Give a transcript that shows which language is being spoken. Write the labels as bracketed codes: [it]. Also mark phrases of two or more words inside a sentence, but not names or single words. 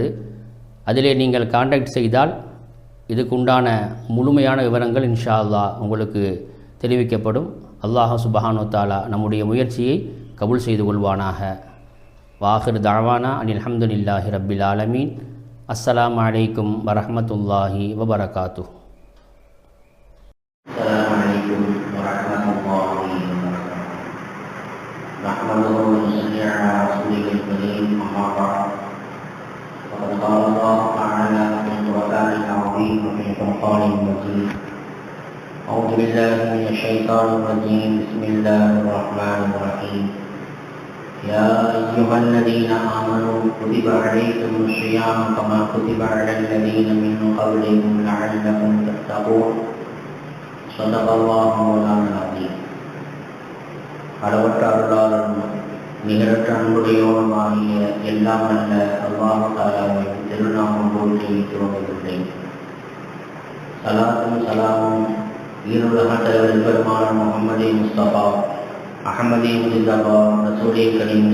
[ta] அதிலே நீங்கள் கான்டாக்ட் செய்தால் இதுக்கு உண்டான முழுமையான விவரங்கள் [ar] إن شاء الله [ta] உங்களுக்கு தெரிவிக்கப்படும். [ar] الله سبحانه وتعالى [ta] நம்முடைய முயற்சியை கபூல் செய்து கொள்வானாக. [ar] وآخر دعوانا أن الحمد لله رب العالمين. السلام عليكم ورحمة الله وبركاته. قال الله تعالى في القرآن العظيم وفي الفرقان المجيد: أعوذ بالله من الشيطان الرجيم. بسم الله الرحمن الرحيم. يا أيها الذين آمنوا كتب عليكم الصيام كما كتب على الذين من قبلكم لعلكم تتقون. صدق الله مولانا العظيم. [ta] அளவற்ற அருளாளரும் நிகரற்ற அன்புடையோருமாகிய எல்லாம் அல்ல அல்லாஹ் தஆலாவின் திருநாமம் போற்றி துவங்குகின்றேன். சலாத்தும் சலாமும் ஈருலக தலைவர் பெருமானார் முஹம்மது முஸ்தபா அஹமதி முஜிதபா [ar] رسول كريم